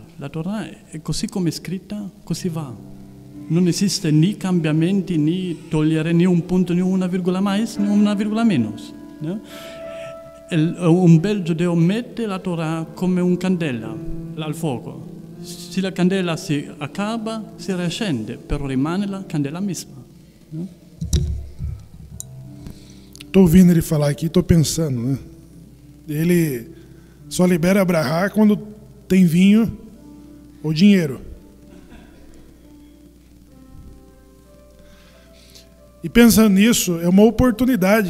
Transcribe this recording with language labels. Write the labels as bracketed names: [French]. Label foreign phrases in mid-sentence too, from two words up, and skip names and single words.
[Italian] La Torah è così come è scritta, così va. Non esiste né cambiamenti, né togliere né un punto, né una virgola mais, né una virgola menos. No? Un bel giudeo mette la Torah come un candela al fuoco. Se la candela si acaba, si riaccende, però rimane la candela mesma. No? [Portuguese] Estou ouvindo ele falar aqui, estou pensando, né? Ele só libera brahá quando tem vinho ou dinheiro. E pensando nisso, é uma oportunidade.